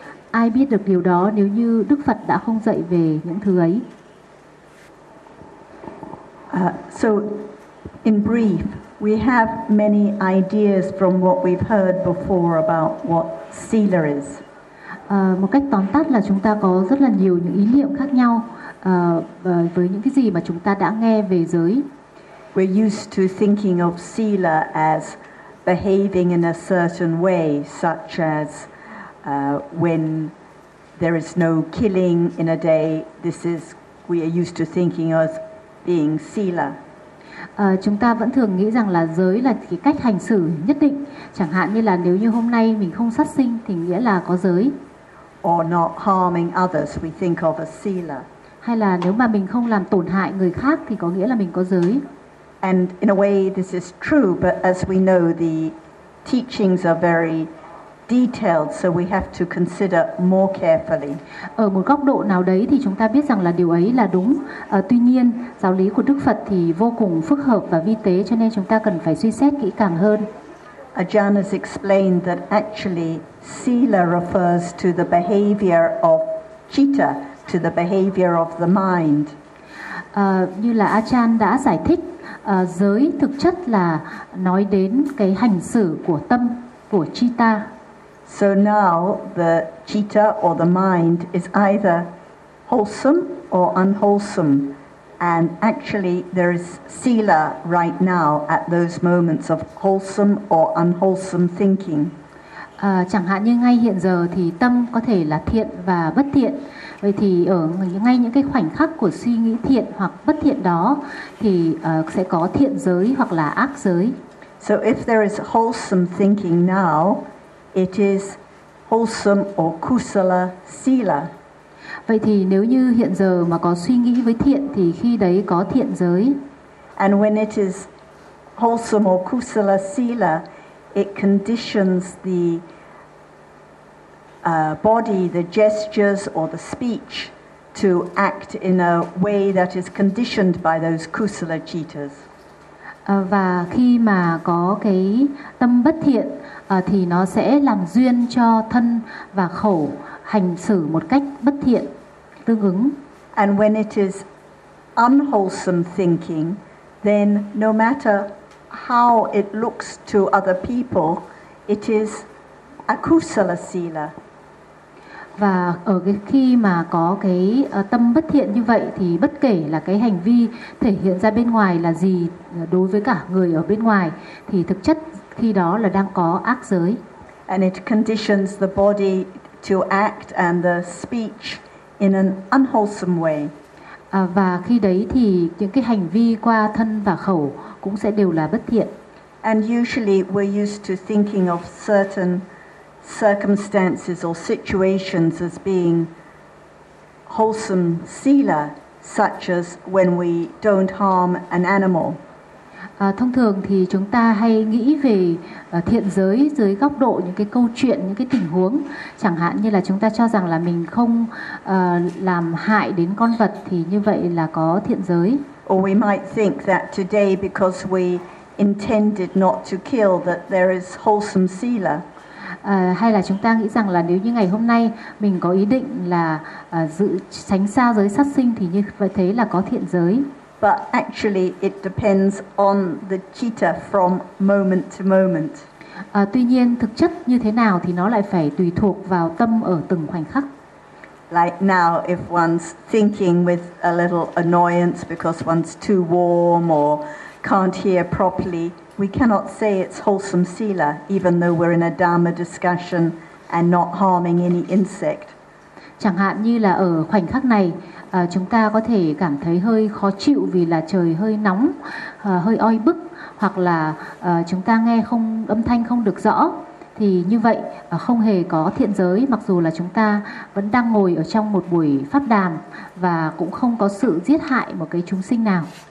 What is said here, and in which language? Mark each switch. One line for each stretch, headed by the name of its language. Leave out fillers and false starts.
Vietnamese: Ai biết được điều đó nếu như Đức Phật đã không dạy về những thứ ấy?
English: So, in brief, we have many ideas from what we've heard before about what sila is.
Vietnamese: Một cách tóm tắt là chúng ta có rất là nhiều những ý niệm khác nhau với những cái gì mà chúng ta đã nghe về giới.
English: We're used to thinking of sila as behaving in a certain way, such as when there is no killing in a day, this is, we are used to thinking of being sila.
Vietnamese: Chúng ta vẫn thường nghĩ rằng là giới là cái cách hành xử nhất định, chẳng hạn như là nếu như hôm nay mình không sát sinh thì nghĩa là có giới.
English: Or not harming others, we think of a sila.
Vietnamese: Hay là nếu mà mình không làm tổn hại người khác thì có nghĩa là mình có giới.
English: And in a way, this is true, but as we know, the teachings are very detailed, so we have to consider more carefully.
Vietnamese: Ở một góc độ nào đấy thì chúng ta biết rằng là điều ấy là đúng. Tuy nhiên, giáo lý của Đức Phật thì vô cùng phức hợp và vi tế, cho nên chúng ta cần phải suy xét kỹ càng hơn.
English: Ajahn has explained that actually sila refers to the behavior of citta, to the behavior of the mind.
Vietnamese: Như là Ajahn đã giải thích, giới thực chất là nói đến cái hành xử của tâm, của citta.
English: So now the citta or the mind is either wholesome or unwholesome, and actually there is sila right now at those moments of wholesome or unwholesome thinking.
Vietnamese: Chẳng hạn như ngay hiện giờ thì tâm có thể là thiện và bất thiện. Vậy thì ở ngay những cái khoảnh khắc của suy nghĩ thiện hoặc bất thiện đó thì sẽ có thiện giới hoặc là ác giới.
English: So if there is wholesome thinking now, it is wholesome or kusala sila.
Vietnamese: Vậy thì nếu như hiện giờ mà có suy nghĩ với thiện thì khi đấy có thiện giới.
English: And when it is wholesome or kusala sila, it conditions the body, the gestures or the speech to act in a way that is conditioned by those kusala cittas.
Vietnamese: Và khi mà có cái tâm bất thiện thì nó sẽ làm duyên cho thân và khẩu hành xử một cách bất thiện tương ứng.
English: And when it is unwholesome thinking, then no matter how it looks to other people, it is akusala sila.
Vietnamese: Và ở cái khi mà có cái tâm bất thiện như vậy thì bất kể là cái hành vi thể hiện ra bên ngoài là gì đối với cả người ở bên ngoài thì thực chất khi đó là đang có ác giới.
English: And it conditions the body to act and the speech in an unwholesome way.
Vietnamese: Và khi đấy thì những cái hành vi qua thân và khẩu cũng sẽ đều là bất thiện.
English: And usually we're used to thinking of certain circumstances or situations as being wholesome sila, such as when we don't harm an animal.
Vietnamese: Thông thường thì chúng ta hay nghĩ về thiện giới dưới góc độ những cái câu chuyện, những cái tình huống. Chẳng hạn như là chúng ta cho rằng là mình không làm hại đến con vật thì như vậy là có thiện giới.
English: Or we might think that today because we intended not to kill that there is wholesome sila.
Vietnamese: Hay là chúng ta nghĩ rằng là nếu như ngày hôm nay mình có ý định là giữ tránh xa giới sát sinh thì như vậy thế là có thiện giới.
English: But actually it depends on the citta from moment to moment.
Vietnamese: Tuy nhiên thực chất như thế nào thì nó lại phải tùy thuộc vào tâm ở từng khoảnh khắc.
English: Like now if one's thinking with a little annoyance because one's too warm or can't hear properly, we cannot say it's wholesome sila, even though we're in a Dharma discussion and not harming any insect.
Vietnamese: Chẳng hạn như là ở khoảnh khắc này, chúng ta có thể cảm thấy hơi khó chịu vì là trời hơi nóng, hơi oi bức, hoặc là chúng ta nghe không âm thanh không được rõ, thì như vậy không hề có thiện giới, mặc dù là chúng ta vẫn đang ngồi ở trong một buổi pháp đàm và cũng không có sự giết hại một cái chúng sinh nào.